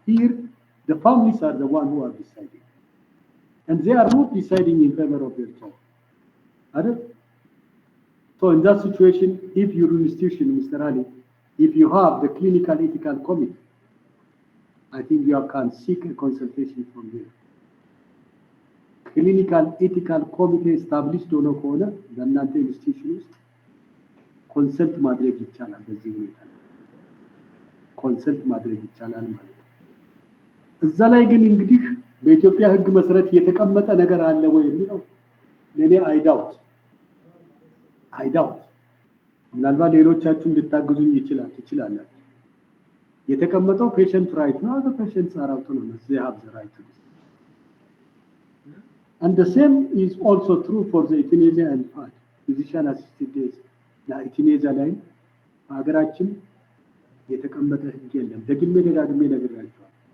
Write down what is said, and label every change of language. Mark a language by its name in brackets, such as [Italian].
[English] Here, the families are the one who are deciding, and they are not deciding in favor of their child. So in that situation, if your institution, Mr. Ali, if you have the clinical ethical committee, I think you can seek a consultation from there. [Amharic] Clinical ethical committee established ሆኖ ከሆነ በእናንተ ኢንስቲትዩሽን ውስጥ ኮንሰልት ማድረግ ይቻላል። በዚህ ሁኔታ ኮንሰልት ማድረግ ይቻላል ማለት ነው። እዛ ላይ ግን እንግዲህ በኢትዮጵያ ሕግ መሰረት የተቀመጠ ነገር አለ ወይ የሚለው ለኔ አይዳውት ምናልባት ሌሎቻችሁ እንድታግዙኝ ይችላል። የተቀመጠው ፔሸንት ራይት ነው። [English] the patients are autonomous, they have the right to this. And the same is also true for the euthanasia and physician assisted death. [Amharic] ና euthanasia ላይ ሀገራችን የተቀመጠ ህግ የለም። ደግሜ ነግራችኋለሁ።